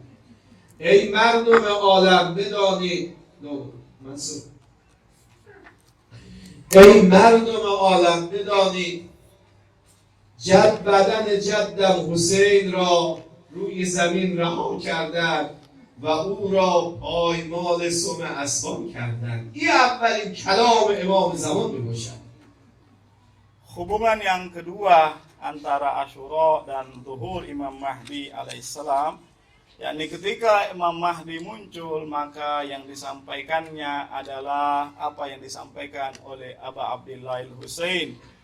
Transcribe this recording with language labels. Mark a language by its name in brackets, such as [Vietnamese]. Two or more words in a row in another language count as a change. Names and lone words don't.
[Persian] ای مردم عالم بدانید ای مردم عالم بدانید بدن جدم حسین را روی زمین رها کردند و او را پایمال سم اسبان کردند. این اولین کلام امام زمان میباشد. [Indonesian] Hubungan yang kedua antara Asyura dan zuhur Imam Mahdi alaihissalam, yakni ketika Imam Mahdi muncul maka yang disampaikannya adalah apa yang disampaikan oleh Aba Abdillah al-Husain.